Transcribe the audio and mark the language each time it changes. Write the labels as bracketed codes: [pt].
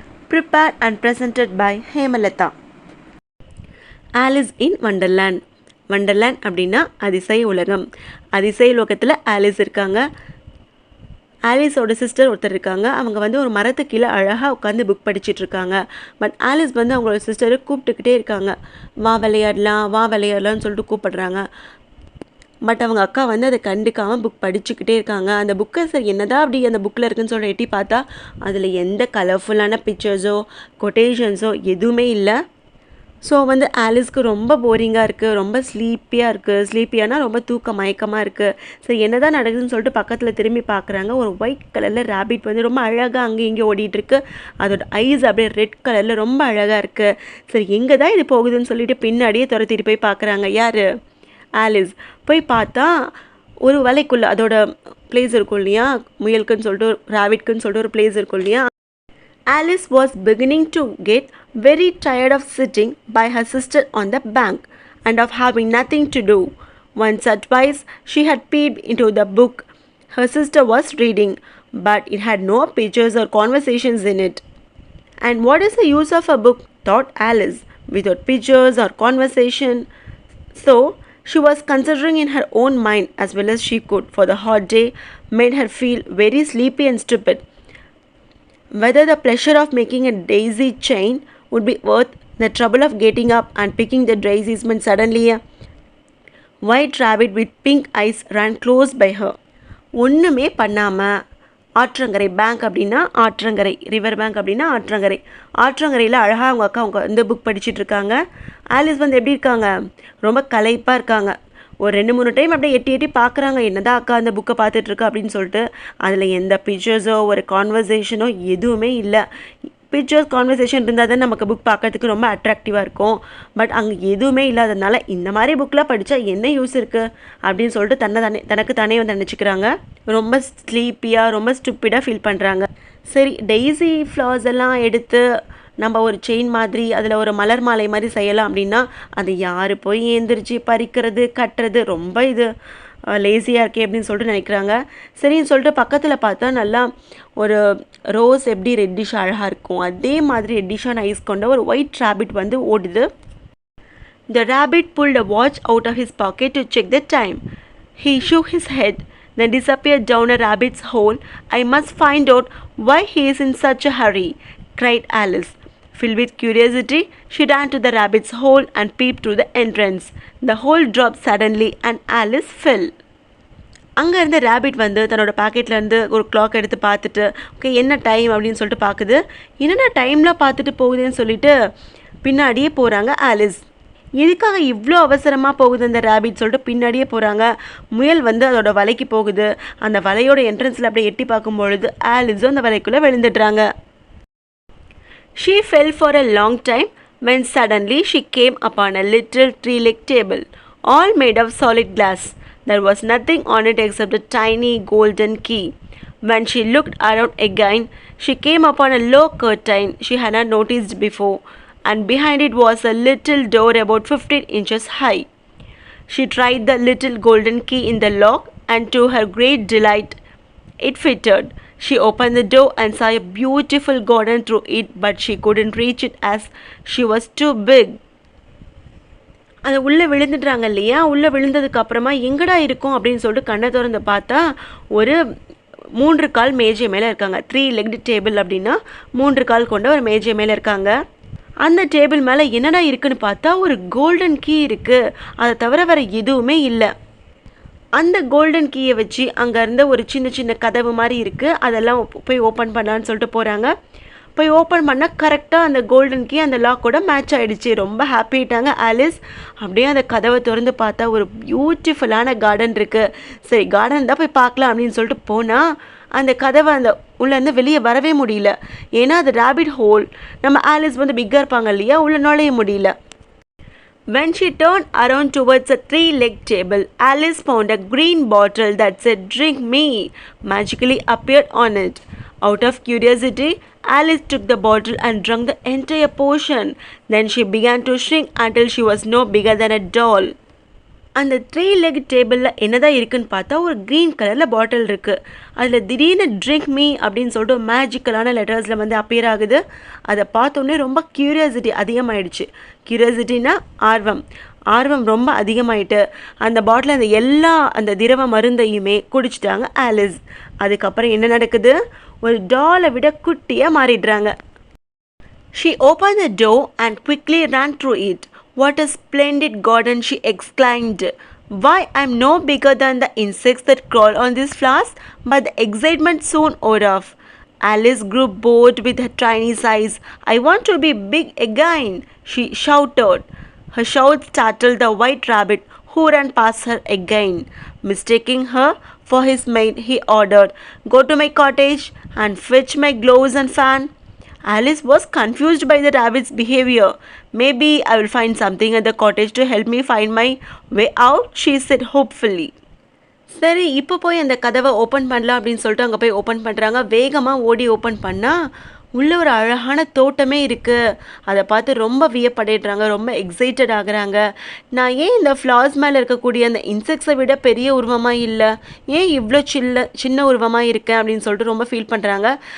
[en] prepared and presented by Hemalatha. Alice in Wonderland. [ta] Wonderland அப்படின்னா அதிசய உலகம். அதிசய உலகத்தில் ஆலிஸ் இருக்காங்க. ஆலிஸோட சிஸ்டர் ஒருத்தர் இருக்காங்க. அவங்க ஒரு மரத்துக்கு கீழே அழகாக உட்காந்து புக் படிச்சுட்டு இருக்காங்க. பட் ஆலிஸ் அவங்களோட சிஸ்டரை கூப்பிட்டுக்கிட்டே இருக்காங்க. வா விளையாடலாம்னு சொல்லிட்டு கூப்பிடுறாங்க. பட் அவங்க அக்கா அதை கண்டுக்காமல் புக் படிச்சுக்கிட்டே இருக்காங்க. அந்த புக்கை சரி என்னதான் அப்படி அந்த புக்கில் இருக்குன்னு சொல்லி எட்டி பார்த்தா அதில் எந்த கலர்ஃபுல்லான பிக்சர்ஸோ கொட்டேஷன்ஸோ எதுவுமே இல்லை. ஸோ ஆலிஸ்க்கு ரொம்ப போரிங்காக இருக்குது, ரொம்ப ஸ்லீப்பியாக இருக்குது. ஸ்லீப்பியானா ரொம்ப மயக்கமாக இருக்குது. சரி என்னதான் நடக்குதுன்னு சொல்லிட்டு பக்கத்தில் திரும்பி பார்க்குறாங்க. ஒரு ஒயிட் கலரில் ரேபிட் ரொம்ப அழகாக அங்கேயும் இங்கே ஓடிட்டுருக்கு. அதோட ஐஸ் அப்படியே ரெட் கலரில் ரொம்ப அழகாக இருக்குது. சரி எங்கே தான் இது போகுதுன்னு சொல்லிட்டு பின்னாடியே துரத்திட்டு போய் பார்க்குறாங்க. யார்? ஆலிஸ். போய் பார்த்தா ஒரு வலைக்குள்ளே அதோட பிளேஸ் இருக்கும் இல்லையா, முயலுக்குன்னு சொல்லிட்டு ராபிட்க்குன்னு சொல்லிட்டு ஒரு பிளேஸ் இருக்கும் இல்லையா. [en] Alice was beginning to get very tired of sitting by her sister on the bank and of having nothing to do. Once or twice she had peeped into the book her sister was reading, but it had no pictures or conversations in it. And what is the use of a book, thought Alice, without pictures or conversation? So she was considering in her own mind as well as she could, for the hot day made her feel very sleepy and stupid, whether the pleasure of making a daisy chain would be worth the trouble of getting up and picking the daisies when suddenly a white rabbit with pink eyes ran close by her. [ta] ஒன்றுமே பண்ணாமல் ஆற்றங்கரை, bank அப்படின்னா ஆற்றங்கரை, river bank அப்படின்னா ஆற்றங்கரை. ஆற்றங்கரையில் அழகாக அவங்க புக் படிச்சுட்டு இருக்காங்க. ஆலிஸ் எப்படி இருக்காங்க? ரொம்ப களைப்பாக இருக்காங்க. ஒரு 2-3 டைம் அப்படியே எட்டி பார்க்குறாங்க, என்னதான் அக்கா அந்த புக்கை பார்த்துட்ருக்கா அப்படின்னு சொல்லிட்டு. அதில் எந்த பிக்சர்ஸோ ஒரு கான்வர்சேஷனோ எதுவுமே இல்லை. பிக்சர்ஸ் கான்வர்சேஷன் இருந்தால் தான் நமக்கு புக் பார்க்கறதுக்கு ரொம்ப அட்ராக்டிவாக இருக்கும். பட் அங்கே எதுவுமே இல்லாததுனால இந்த மாதிரி புக்கெலாம் படித்தா என்ன யூஸ் இருக்குது அப்படின்னு சொல்லிட்டு தனக்கு தானே நினச்சிக்கிறாங்க. ரொம்ப ஸ்லீப்பியாக ரொம்ப ஸ்டூப்பிடாக ஃபீல் பண்ணுறாங்க. சரி டெய்ஸி ஃப்ளவர்ஸ் எல்லாம் எடுத்து நம்ம ஒரு செயின் மாதிரி அதில் ஒரு மலர் மாலை மாதிரி செய்யலாம் அப்படின்னா அது யார் போய் ஏந்திரிச்சு பறிக்கிறது கட்டுறது, ரொம்ப இது லேசியாக இருக்கே அப்படின்னு சொல்லிட்டு நினைக்கிறாங்க. சரின்னு சொல்லிட்டு பக்கத்தில் பார்த்தா நல்லா ஒரு ரோஸ் எப்படி ரெட்டிஷ் அழகாக இருக்கும், அதே மாதிரி ரெட்டிஷான ஐஸ் கொண்ட ஒரு ஒயிட் ராபிட் ஓடுது. [en] The rabbit pulled a watch out of his pocket to check the time. He shook his head, then disappeared down a rabbit's hole. I must find out why he is in such a hurry, cried Alice. Filled with curiosity, she ran to the rabbit's hole and peeped through the entrance. The hole dropped suddenly and Alice fell. [ta] அங்கே இருந்த rapid தன்னோட பாக்கெட்லேருந்து ஒரு clock எடுத்து பார்த்துட்டு okay என்ன time அப்படின்னு சொல்லிட்டு பார்க்குது. என்னென்ன டைம்லாம் பார்த்துட்டு போகுதுன்னு சொல்லிட்டு பின்னாடியே போகிறாங்க ஆலிஸ். எதுக்காக இவ்வளோ அவசரமாக போகுது அந்த ரேபிட் சொல்லிட்டு பின்னாடியே போகிறாங்க. முயல் அதோட வலைக்கு போகுது. அந்த வலையோட என்ட்ரன்ஸில் அப்படியே எட்டி பார்க்கும்பொழுது ஆலிஸும் அந்த வலைக்குள்ளே விழுந்துடுறாங்க. [en] She fell for a long time when suddenly she came upon a little tree-like table, all made of solid glass. There was nothing on it except a tiny golden key. When she looked around again, she came upon a low curtain she had not noticed before, and behind it was a little door about 15 inches high. She tried the little golden key in the lock, and to her great delight, it fitted. She opened the door and saw a beautiful garden through it, but she couldn't reach it as she was too big. [ta] அது உள்ளே விழுந்துட்டாங்க இல்லையா. உள்ளே விழுந்ததுக்கு அப்புறமா எங்கடா இருக்கும் அப்படின்னு சொல்லிட்டு கண்ணை திறந்து பார்த்தா ஒரு 3 கால் மேஜை மேலே இருக்காங்க. 3-legged டேபிள் அப்படின்னா 3 கால் கொண்ட ஒரு மேஜை மேலே இருக்காங்க. அந்த டேபிள் மேலே என்னடா இருக்குன்னு பார்த்தா ஒரு கோல்டன் கீ இருக்குது. அதை தவிர வேறு எதுவுமே இல்லை. அந்த கோல்டன் கீயை வச்சு அங்கே இருந்த ஒரு சின்ன கதவு மாதிரி இருக்குது, அதெல்லாம் போய் ஓப்பன் பண்ணலான்னு சொல்லிட்டு போகிறாங்க. போய் ஓப்பன் பண்ணால் கரெக்டாக அந்த கோல்டன் கீ அந்த லாக்கோட மேட்ச் ஆகிடுச்சு. ரொம்ப ஹாப்பி ஆகிட்டாங்க ஆலிஸ். அப்படியே அந்த கதவை திறந்து பார்த்தா ஒரு பியூட்டிஃபுல்லான கார்டன் இருக்குது. சரி கார்டன் தான் போய் பார்க்கலாம் அப்படின்னு சொல்லிட்டு போனால் அந்த கதவை அந்த உள்ளேருந்து வெளியே வரவே முடியல. ஏன்னா அது ரேபிட் ஹோல். நம்ம ஆலிஸ் பிக்காக இருப்பாங்க இல்லையா, உள்ளே நுழைய முடியல. [en] When she turned around towards a 3-legged table, Alice found a green bottle that said "Drink me" magically appeared on it. Out of curiosity, Alice took the bottle and drank the entire portion. Then she began to shrink until she was no bigger than a doll. [ta] அந்த 3 leg டேபிளில் என்னதான் இருக்குன்னு பார்த்தா ஒரு green கலரில் பாட்டில் இருக்குது. அதில் திடீர்னு ட்ரிங்க் மீ அப்படின்னு சொல்லிட்டு ஒரு மேஜிக்கலான லெட்டர்ஸில் வந்து அப்பியர் ஆகுது. அதை பார்த்தோன்னே ரொம்ப க்யூரியாசிட்டி அதிகமாகிடுச்சு. க்யூரியாசிட்டினா ஆர்வம் ரொம்ப அதிகமாயிட்டு அந்த பாட்டில் அந்த எல்லா அந்த திரவ மருந்தையுமே குடிச்சிட்டாங்க ஆலிஸ். அதுக்கப்புறம் என்ன நடக்குது, ஒரு டாலை விட குட்டியாக மாறிடுறாங்க. [en] She opened the door and quickly ran through it. What a splendid garden, she exclaimed. Why, I'm no bigger than the insects that crawl on these flowers. But the excitement soon wore off. Alice grew bored with her tiny size. I want to be big again, she shouted. Her shout startled the white rabbit, who ran past her again. Mistaking her for his maid, he ordered, Go to my cottage and fetch my gloves and fan. Alice was confused by the rabbit's behavior. Maybe I will find something at the cottage to help me find my way out, she said hopefully. [ta] சரி, இப்போ போய் அந்த கதவை open பண்ணலாம் அப்படின்னு சொல்லிட்டு அங்கே போய் ஓப்பன் பண்ணுறாங்க. வேகமாக ஓடி ஓப்பன் பண்ணால் உள்ளே ஒரு அழகான தோட்டமே இருக்குது. அதை பார்த்து ரொம்ப வியப்படைகிறாங்க, ரொம்ப எக்ஸைட்டட் ஆகுறாங்க. நான் ஏன் இந்த ஃப்ளார்ஸ் மேலே இருக்கக்கூடிய அந்த இன்செக்ட்ஸை விட பெரிய உருவமாக இல்லை, ஏன் இவ்வளோ சின்ன உருவமாக இருக்கேன் அப்படின்னு சொல்லிட்டு ரொம்ப ஃபீல் பண்ணுறாங்க.